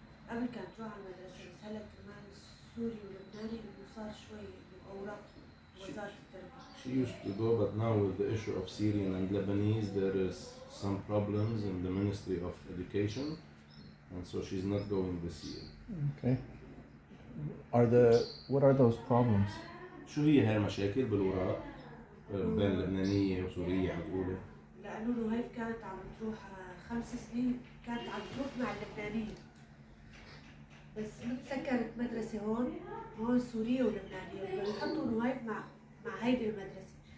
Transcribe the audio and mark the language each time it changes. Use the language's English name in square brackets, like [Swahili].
[Arabic] قبل كانت تروح على المدرسة بس هلا كمان سوري ولبناني إنه صار شوي أوراق وزارة التربية. [English] She used to go, but now with the issue of Syrian and Lebanese, there is some problems in the Ministry of Education, and so she's not going this year. Okay. What are those problems? [Arabic] شو هي هاي المشاكل بالوراق بين لبنانية وسورية عم تقولي؟ لأنه هيف كانت عم تروح 5 سنين كانت عم تروح مع اللبنانية بس سكرت مدرسة هون سورية ولبنانية بدهم يحطوا نهيف مع هيدي المدرسة.